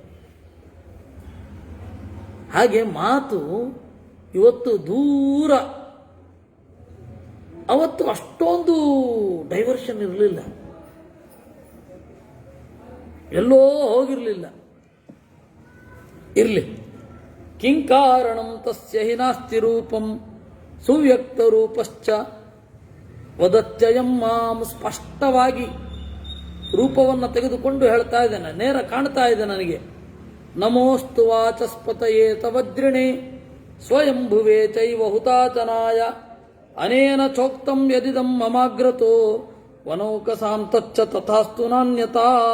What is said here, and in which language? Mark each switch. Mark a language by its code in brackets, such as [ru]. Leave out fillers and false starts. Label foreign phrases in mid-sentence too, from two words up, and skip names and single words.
[kn] ಹಾಗೆ ಮಾತು ಇವತ್ತು ದೂರ, ಅವತ್ತು ಅಷ್ಟೊಂದು ಡೈವರ್ಷನ್ ಇರಲಿಲ್ಲ, ಎಲ್ಲೋ ಹೋಗಿರಲಿಲ್ಲ. ಇರಲಿ. [sa] ಕಿಂಕಾರಣಂ ತಸ್ಯ ಹಿ ನಾಸ್ತಿ ರೂಪಂ ಸುವ್ಯಕ್ತ ರೂಪಶ್ಚ ವದತ್ಯಯಂ ಮಾಂ. [kn] ಸ್ಪಷ್ಟವಾಗಿ ರೂಪವನ್ನು ತೆಗೆದುಕೊಂಡು ಹೇಳ್ತಾ ಇದ್ದೇನೆ, ನೇರ ಕಾಣ್ತಾ ಇದೆ ನನಗೆ. [sa] ನಮೋಸ್ತು ವಾಚಸ್ಪತಯೇ ತವಜ್ರಿಣೆ ಸ್ವಯಂಭುವೇ ಚೈವ ಹುತಾಚನಾಯ ಅನೇನ ಚೋಕ್ತಂ ಯದಿದಂ ಮಮಾಗ್ರತೋ ವನೌಕಸಾಂ ತಚ್ಚ ತಥಾಸ್ತು ನಾನ್ಯತಾ.